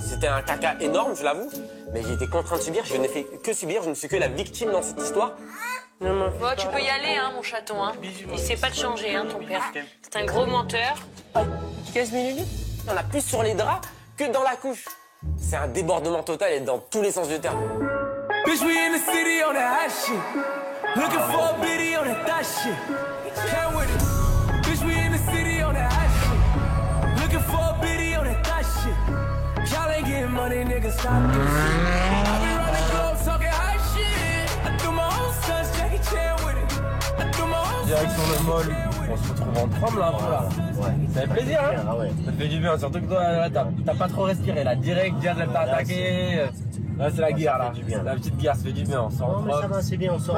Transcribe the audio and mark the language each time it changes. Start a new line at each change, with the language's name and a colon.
French: C'était un caca énorme, je l'avoue. Mais j'ai été contraint de subir, je n'ai fait que subir, je ne suis que la victime dans cette histoire. Bon, tu peux y aller, hein, mon chaton. Hein. Il sait pas te changer, hein, ton père. C'est un gros menteur. 15 minutes. On a plus sur les draps que dans la couche. C'est un débordement total et dans tous les sens du terme.
English: Bitch, we in the city on that hot shit. Looking for a biddy on that thot shit. Come with it. Bitch, we in the city on that hot shit. Looking for a biddy on that thot shit. Y'all ain't getting money, nigga, stop this shit. I be running globe talking hot shit. I threw my own sons, Jackie Chan with it. I threw my own
French: Direction le mall. On se retrouve en tremble là un peu là. Ouais. Ça fait plaisir, hein? Ah ouais. Ça fait du bien, surtout que toi, là, t'as pas trop respiré là. Direct, Jazz, elle t'a attaqué. Là, c'est la guerre là. fait du bien. La petite guerre, ça fait du bien. On sort Non, mais ça va, c'est bien, on sort.